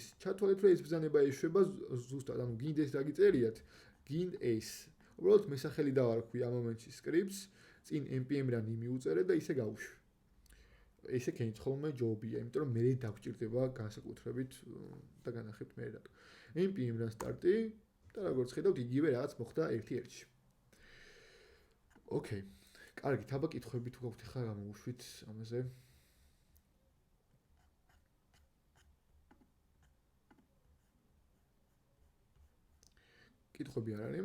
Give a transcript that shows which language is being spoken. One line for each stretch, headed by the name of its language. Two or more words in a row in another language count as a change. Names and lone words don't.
Georgian: ჩათვალეთ რომ ეს ბრძანება ეშვება ზუსტად, ანუ გინდა ეს დაგიწერიათ, გინდა ეს. უბრალოდ მე სახელი დავარქვი ამ მომენტში სკრიპტს, წინ npm run-ი მიუწერე და ისე გავუშვი. ესე ქენით ხოლმე ჯობია, იმიტომ რომ მე დაგჭირდება განსაკუთრებით და განახებთ მე რატო. npm run start-ი და როგორც ხედავთ, იგივე რაღაც მოხდა ერთ-ერთში. Okay. კარგი, თაბა კითხვები თუ გაქვთ ხა გამოვუშვით ამაზე. კითხვები არ არის.